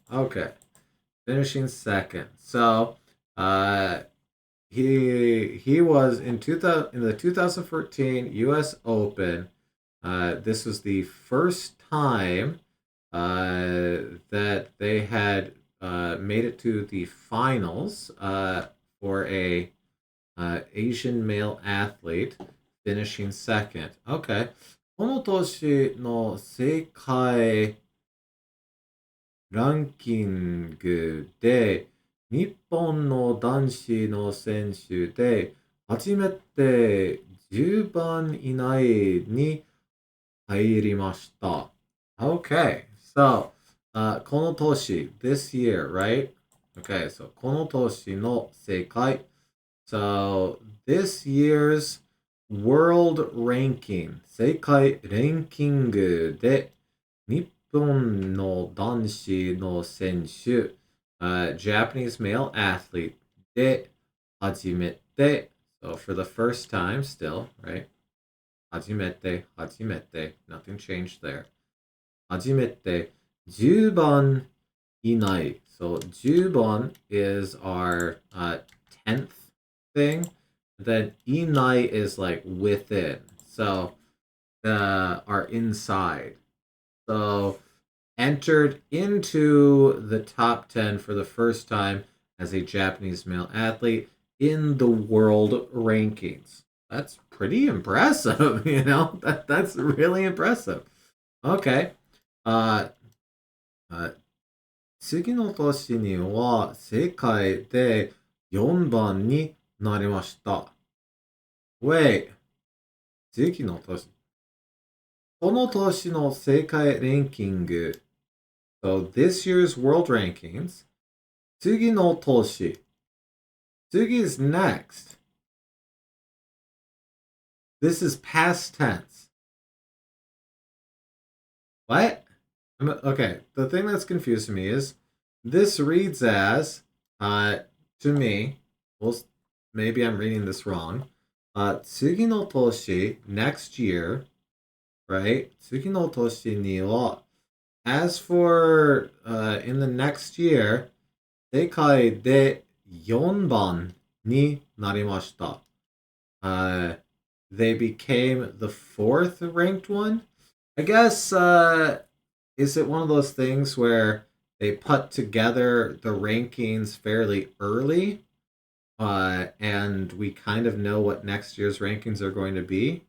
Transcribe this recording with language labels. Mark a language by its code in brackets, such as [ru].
[en] Okay. Finishing second. So, he was in the 2014 U.S. Open. This was the first time that they had made it to the finals for a Asian male athlete, finishing second. Okay. [ja] この年の世界ランキングで日本の男子の選手で初めて10番以内に入りました。 [en] Okay, so, [ja] この年, [en] this year, right? Okay, so [ja] この年の世界. [en] So, this year's world ranking, [ja] 世界ランキングで日本の男子の選手, [en] Japanese male athlete [ja] で初めて, [en] so for the first time still, right? [ja] 初めて, [en] nothing changed there. [ja] 初めて10番以内. [en] So 10番 is our 10th thing. Then 以内 is like within. So our inside. So entered into the top 10 for the first time as a Japanese male athlete in the world rankings. That's pretty impressive, you know? That's really impressive. Okay. [ja] 次の年には世界で4番になりました。 [en] Wait. [ja] 次の年。この年の世界ランキング。 [en] So this year's world rankings. [ja] 次の年。次 [en] is next. This is past tense. What? Okay, the thing that's confusing me is this reads as, to me, well, maybe I'm reading this wrong. [ja] 次の年, [en] next year, right? [ja] 次の年には, [en] as for in the next year, [ja] 世界で4番になりました。 [en] They became the fourth ranked one. I guess, is it one of those things where they put together the rankings fairly early, and we kind of know what next year's rankings are going to be?